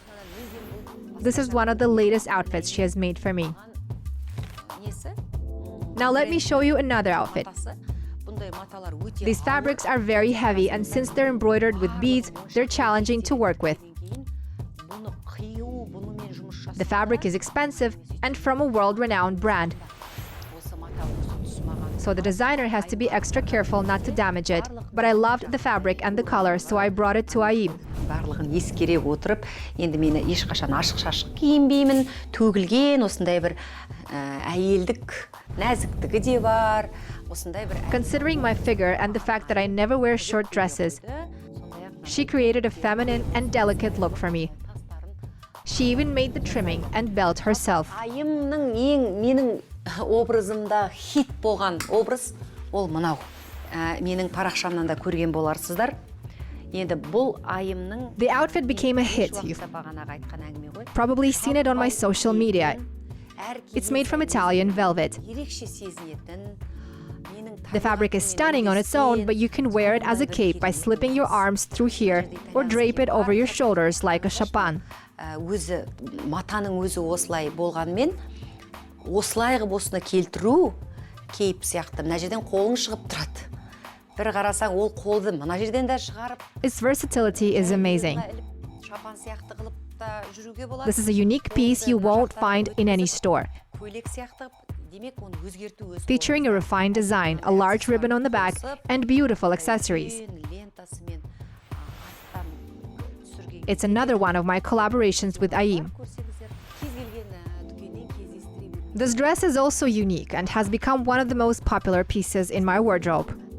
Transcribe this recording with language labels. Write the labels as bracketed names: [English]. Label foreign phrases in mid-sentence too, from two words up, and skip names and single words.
[English] This is one of the latest outfits she has made for me. Now let me show you another outfit. These fabrics are very heavy, and since they're embroidered with beads, they're challenging to work with. The fabric is expensive and from a world-renowned brand. So the designer has to be extra careful not to damage it. But I loved the fabric and the color, so I brought it to Ayim. [Kazakh] Барлығын ескере отырып, енді мені ешқашан ашық-шашық киінбеймін, төгілген осындай бір әйелдік нәзіктігі де бар. [English] Considering my figure and the fact that I never wear short dresses, she created a feminine and delicate look for me. She even made the trimming and belt herself. [Kazakh] Айымның менің образымда хит болған образ ол мынау. Менің парақшамнан да көрген боларсыздар. Енді бұл Айымның [English] The outfit became a hit. You've probably seen it on my social media. It's made from Italian velvet. The fabric is stunning on its own, but you can wear it as a cape by slipping your arms through here or drape it over your shoulders like a chapan. [Kazakh] Өзі матаның өзі осылай болғанмен осылай қылып осыны келтіру кейіп сияқты. Мына жерден қолың шығып тұрады. Бір қарасаң ол қолды мына жерден де шығарып. [English] Its versatility is amazing. [Kazakh] Шапан сияқты қылып та жүруге болады. [English] This is a unique piece you won't find in any store. [Kazakh] Көйлек сияқты демек оны өзгерту өз. [English] Featuring a refined design, a large ribbon on the back, and beautiful accessories. It's another one of my collaborations with Ayim. This dress is also unique and has become one of the most popular pieces in my wardrobe.